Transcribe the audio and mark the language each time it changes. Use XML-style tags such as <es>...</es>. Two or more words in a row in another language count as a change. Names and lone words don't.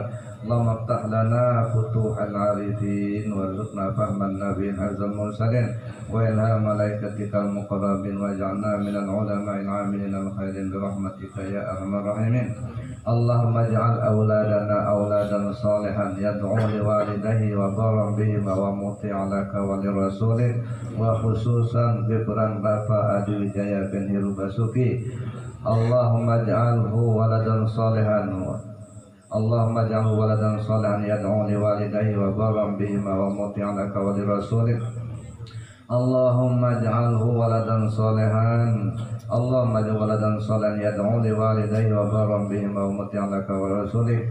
<ar>اللهم افتح لنا فتوح العارفين وارزقنا فهم النبيين حفظ المرسلين وإلهام ملائكتك المقربين واجعلنا من العلماء العاملين الخيرين برحمتك يا أرحم الراحمين اللهم اجعل أولادنا أولادا صالحا يدعو لوالديه وبرا بهما ومطيعا لك ولرسولك وخصوصا Gibran Bapak Adi Wijaya bin Heru Basuki اللهم اجعله ولدا صالحا اللهم اجعله ولدا صالحا يدعو لوالديه وبرا بهما ومطيعا لك ولرسولك. اللهم اجعله ولدا صالحا اللهم اجعله ولدا صالحا يدعو لوالديه وبرا بهما ومطيعا لك ورسولك.</ar>